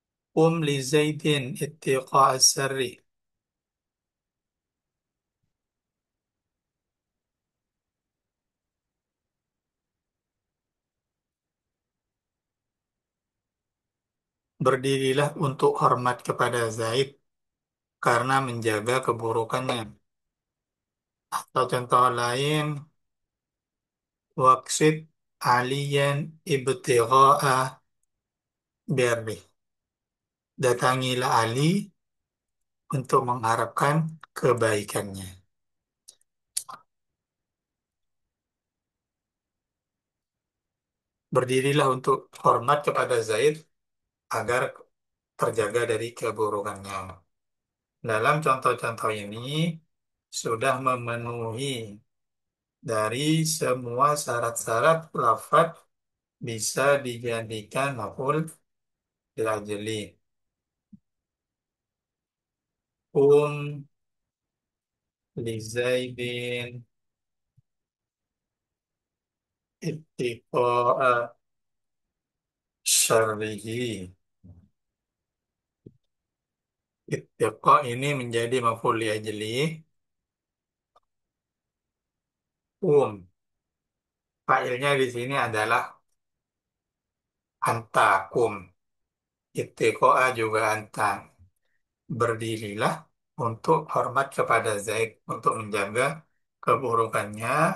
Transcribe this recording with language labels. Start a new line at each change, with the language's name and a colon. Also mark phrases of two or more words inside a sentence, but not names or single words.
Arabic: لزيد اتقاء الشر.
Indonesian: Berdirilah untuk hormat kepada Zaid karena menjaga keburukannya. Atau contoh lain,
Arabic: واقصد عليا ابتغاء بري.
Indonesian: Datangilah Ali untuk mengharapkan kebaikannya. Berdirilah untuk hormat kepada Zaid agar terjaga dari keburukannya. Dalam contoh-contoh ini sudah memenuhi dari semua syarat-syarat lafaz bisa dijadikan
Arabic: مفعول لأجله. لزيد اتقاء شره.
Indonesian: Ittiqa ini menjadi
Arabic: مفعول لأجله.
Indonesian: Fa'ilnya di sini adalah antakum. Ittiqa'a juga anta. Berdirilah untuk hormat kepada Zaid, untuk menjaga keburukannya.